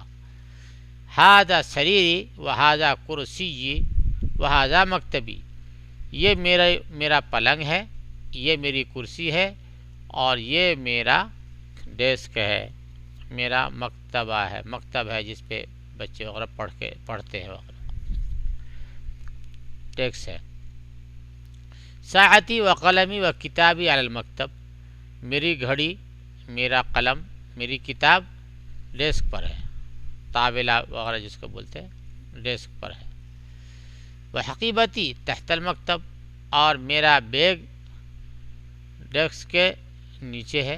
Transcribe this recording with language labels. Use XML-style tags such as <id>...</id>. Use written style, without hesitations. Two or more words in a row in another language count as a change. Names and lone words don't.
<ar>ھذا سریری وھذا کرسی وھذا مکتبی،</ar> <ur>یہ میرا پلنگ ہے، یہ میری کرسی ہے، اور یہ میرا ڈیسک ہے، میرا مکتبہ ہے، مکتب ہے جس پہ بچے وغیرہ پڑھتے ہیں وغیرہ، ڈیسک ہے۔</ur> <ar>ساعتی و قلمی و کتابی علی المکتب،</ar> <ur>میری گھڑی، میرا قلم، میری کتاب ڈیسک پر ہے، طاولہ وغیرہ جس کو بولتے ہیں، ڈیسک پر ہے۔</ur> <ar>وحقیبتی تحت المکتب،</ar> <ur>اور میرا بیگ ڈیسک کے نیچے ہے۔</ur>